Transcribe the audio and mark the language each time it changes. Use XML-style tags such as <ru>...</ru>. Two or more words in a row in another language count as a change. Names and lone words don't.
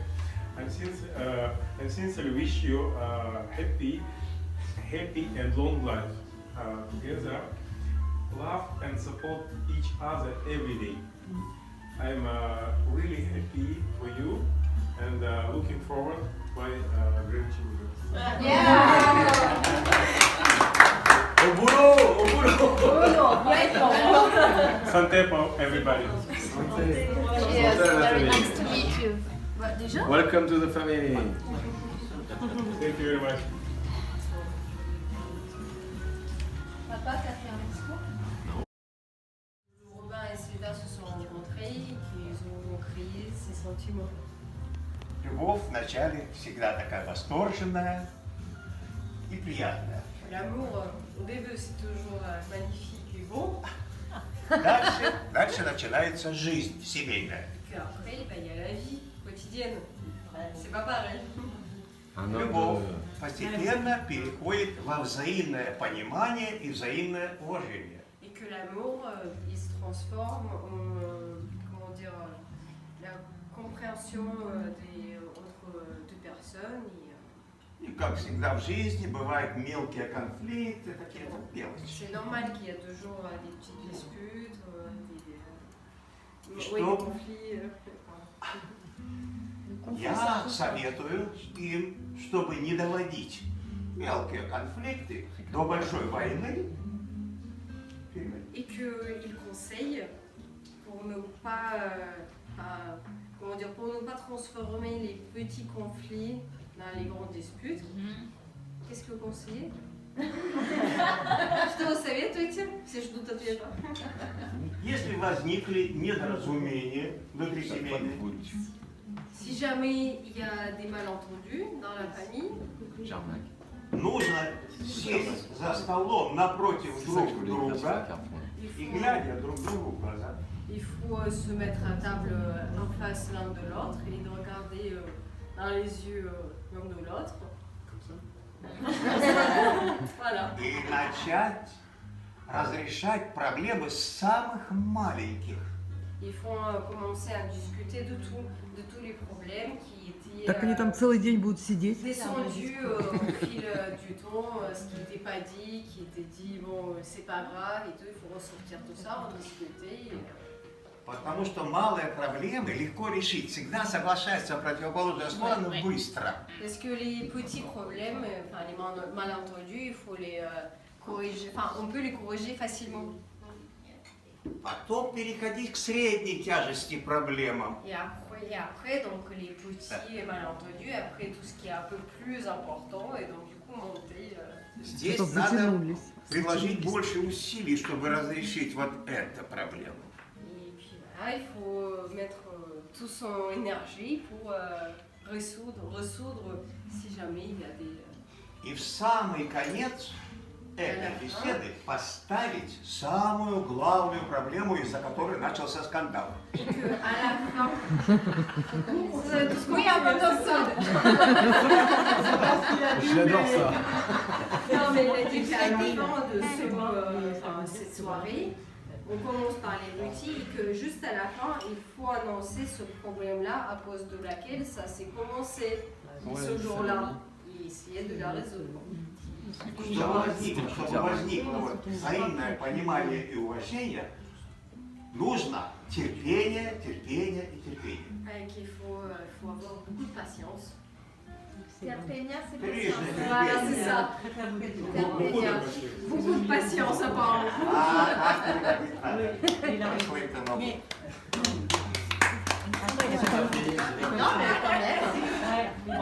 <en>I sincerely wish you happy and long life together. Love and support each other every day. I'm really happy for you and looking forward to my grandchildren.</en> <fr>Au boulot, au boulot.</fr> <en>Santé for everybody. Yes, very nice to meet you.</en> <fr>Déjà?</fr> <en>Welcome to the family. Thank you very much.</en> <fr>Papa, t'as fait un discours? Robin et Sylvain se sont rencontrés, qu'ils ont créé ces sentiments.</fr> <ru>Любовь вначале всегда такая восторженная и приятная.</ru> <fr>L'amour, au début, c'est toujours magnifique et beau.</fr> <ru>Дальше начинается жизнь семейная.</ru> <fr>Et après, il y a la vie quotidienne. C'est pas pareil.</fr> <ru>Любовь постепенно переходит во взаимное понимание и взаимное уважение.</ru> <fr>Et que l'amour, il se transforme en, comment dire, la compréhension entre deux personnes.</fr> <ru>И как всегда в жизни бывают мелкие конфликты, какие-то мелочи.</ru> <fr>C'est normal qu'il y a toujours des petites disputes, des conflits.</fr> <ru>Я советую им, чтобы не доводить мелкие конфликты до большой войны.</ru> <fr>Et qu'il conseille pour ne pas, comment dire, pour ne pas transformer les petits conflits dans les grandes disputes. Qu'est-ce que vous conseillez?</fr> <ru>Что вы советуете, если ждут ответа? Если возникли недоразумения внутри семейной,</ru> <fr>Si jamais il y a des malentendus dans la famille,</fr> <ru>нужно сесть за столом напротив друг друга и глядя друг другу в глаза.</ru> <fr>il faut se mettre à table en face l'un de l'autre et de regarder dans les yeux l'un de l'autre. Voilà.</fr> <ru>И начать разрешать проблемы с самых маленьких.</ru> <fr>Il faut commencer à discuter de tous les problèmes qui étaient</fr> <ru>Так они там целый день будут сидеть.</ru> <fr>descendus au fil du temps, ce qui n'était pas dit, qui était dit, bon, c'est pas grave et tout, il faut ressortir tout ça, rediscuter.</fr> <ru>Потому что малые проблемы легко решить. Всегда соглашаются противоположные стороны быстро.</ru> <fr>Parce que les petits problèmes, enfin les malentendus, il faut les corriger, enfin on peut les corriger facilement.</fr> <ru>Потом переходить к средней тяжести проблемам.</ru> <fr>Et après, donc les petits malentendus, après tout ce qui est un peu plus important, et donc du coup monter.</fr> <ru>Здесь надо приложить больше усилий, чтобы разрешить вот эту проблему.</ru> <fr>Et puis voilà, il faut mettre toute son énergie pour résoudre si jamais il y a des.</fr> <ru>И в самый конец этой беседы поставить самую главную проблему, из-за которой начался скандал.</ru> <fr>Et que à la fin, oui, un peu comme ça. J'adore ça. Non, mais il a dit qu'à la fin de cette soirée, on commence par les petits et que juste à la fin, il faut annoncer ce problème-là à cause de laquelle ça s'est commencé ce jour-là et essayer de la résoudre.</fr> <ru>Чтобы возникло взаимное понимание и уважение, нужно терпение, терпение и терпение.</ru> <fr>Il faut avoir beaucoup de patience. Terpenia, c'est</fr> <ru>Прежде</ru> <fr>Voilà, c'est ça. Terpenia. Beaucoup de patience apparemment. Non, mais quand même.</fr>